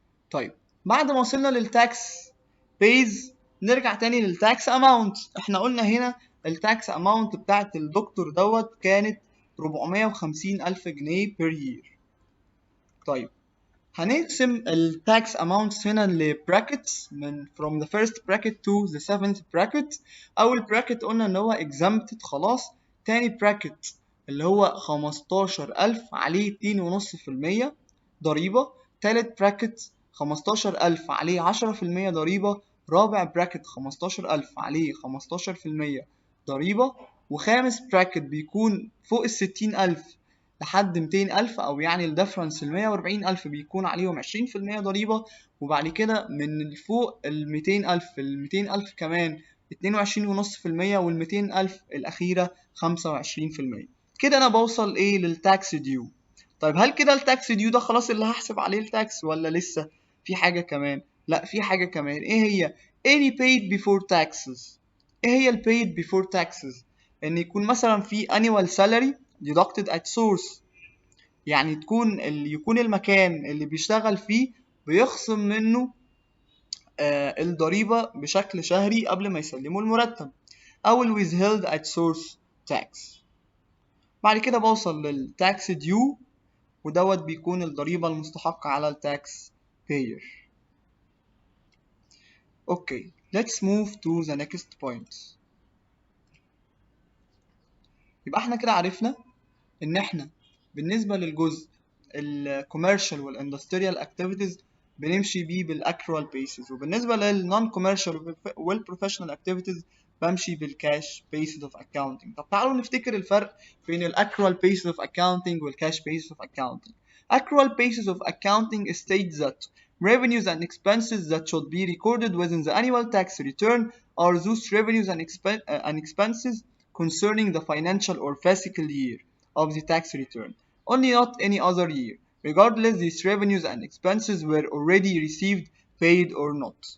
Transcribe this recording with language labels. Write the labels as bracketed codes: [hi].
[ar] طيب بعد ما وصلنا للتاكس بيز نرجع تاني للتاكس اماونت. احنا قلنا هنا التاكس اماونت بتاعت الدكتور دوت كانت 450,000 جنيه [en] per year. [ar] طيب هنقسم التاكس اماونتس هنا لبراكتس من [en] from the first bracket to the seventh bracket. [ar] اول براكت قلنا ان هو exempted خلاص. تاني براكت اللي هو 15,000 عليه 2.5% ضريبة. تالت براكت 15,000 عليه 10% ضريبة. رابع براكت 15,000 عليه 15% ضريبة. وخامس براكت بيكون فوق 60,000 لحد 200,000 أو يعني الدفرنس 140,000 بيكون عليهم 20% ضريبة. وبعد كده من فوق 200,000 كمان 22.5%، وال200,000 الأخيرة 25%. كده أنا بوصل إيه للتاكس ديو. طيب هل كده التاكس ديو ده خلاص اللي هحسب عليه التاكس ولا لسه في حاجة كمان؟ لا، في حاجة كمان. إيه هي؟ [en] any paid before taxes. [ar] إيه هي ال paid before taxes؟ إن يكون مثلا في annual salary deducted at source، يعني يكون المكان اللي بيشتغل فيه بيخصم منه الضريبة بشكل شهري قبل ما يسلموا المرتب، أو ال withheld at source tax. بعد كده بوصل للتاكس ديو، ودوت بيكون الضريبة المستحقة على التاكس payer. [en] Okay, let's move to the next point. [ar] يبقى احنا كده عرفنا ان احنا بالنسبة للجزء الكوميرشال والاندستريال اكتيفيتيز بنمشي بيه بالاكروال بيسز، وبالنسبة للنون كوميرشال والبروفيشنال اكتيفيتيز بمشي بالكاش بيسز اوف اكاونتنج. طب تعالوا نفتكر الفرق بين الاكروال بيسز اوف اكاونتنج والكاش بيسز اوف اكاونتنج. [en] Accrual basis of accounting states that revenues and expenses that should be recorded within the annual tax return are those revenues and expenses concerning the financial or fiscal year of the tax return, only not any other year, regardless these revenues and expenses were already received, paid or not.